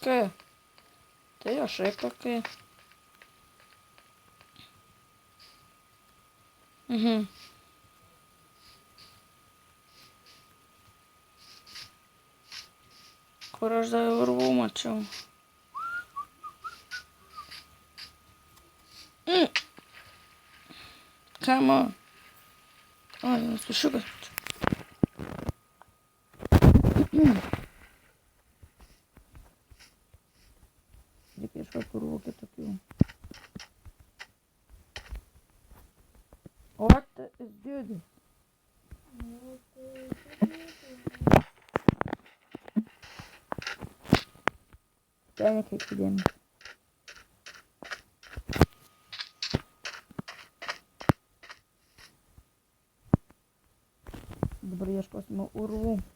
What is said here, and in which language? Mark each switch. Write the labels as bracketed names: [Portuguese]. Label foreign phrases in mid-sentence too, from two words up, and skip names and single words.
[Lithuanian] Tai jo ŠPK. Kur aš dar urvų mačiau. [English] Come on. [Lithuanian] O, vienas pušiukas. Reikia ieškoti urvų kitokių. [English] What is this? [Lithuanian] Ten nekreipti dėmesio. Dabar ieškosime urvų.